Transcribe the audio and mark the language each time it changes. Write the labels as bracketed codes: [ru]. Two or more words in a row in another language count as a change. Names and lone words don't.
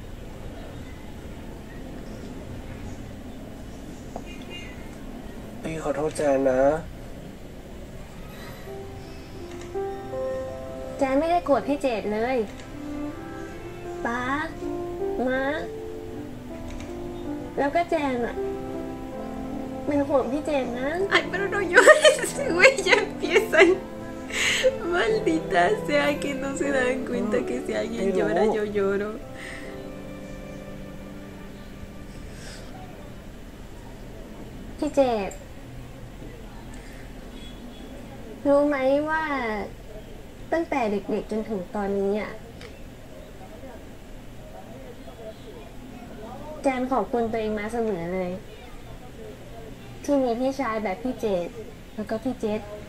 [th] Pi ขอโทษแจนนะ แจนไม่ได้โกรธพี่เจดเลยป๊ามาแล้วก็แจนอะเป็นห่วงพี่เจดนะ [es] Ay, pero no llores, güey, ya empiezan. Maldita sea que no se dan cuenta que si alguien llora, yo lloro. [th] พี่เจด รู้ไหมว่าตั้งแต่เด็กๆจนถึงตอนนี้อ่ะแจนขอบคุณตัวเองมาเสมอเลยที่มีพี่ชายแบบพี่เจดแล้วก็พี่เจษ